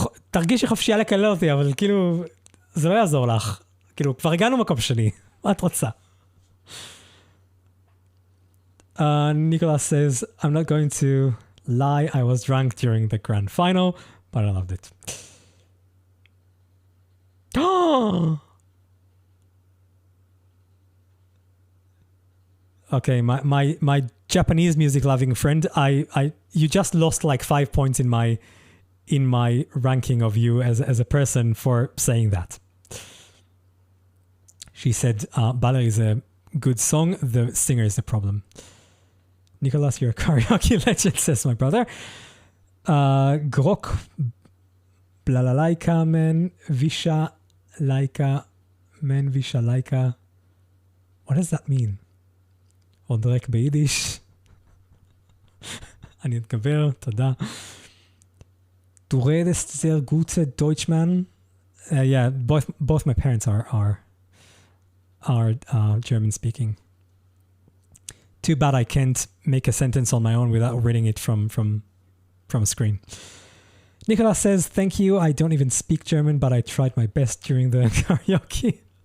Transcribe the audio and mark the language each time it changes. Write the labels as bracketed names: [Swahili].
[Hebrew] תרגישי חופשייה לקלל אותי, אבל כאילו, זה לא יעזור לך. כאילו, כבר הגענו מקום שני. מה את רוצה? [English] Nicolas says, I'm not going to lie, I was drunk during the grand final, but I loved it. Okay, my Japanese music loving friend, you just lost like 5 points in my ranking of you as a person for saying that. She said Baller is a good song, the singer is the problem. Nicolas, you're a karaoke legend, says my brother. Grok Blalaika men Visha Laika men Visha Laika. What does that mean? [Hebrew] עוד רק ביידיש. אני אתגבר, תודה. [German] Du redest sehr gute Deutschmann. [English] Yeah, both my parents are German speaking. Too bad I can't make a sentence on my own without reading it from a screen. Nicolas says, thank you. I don't even speak German, but I tried my best during the karaoke.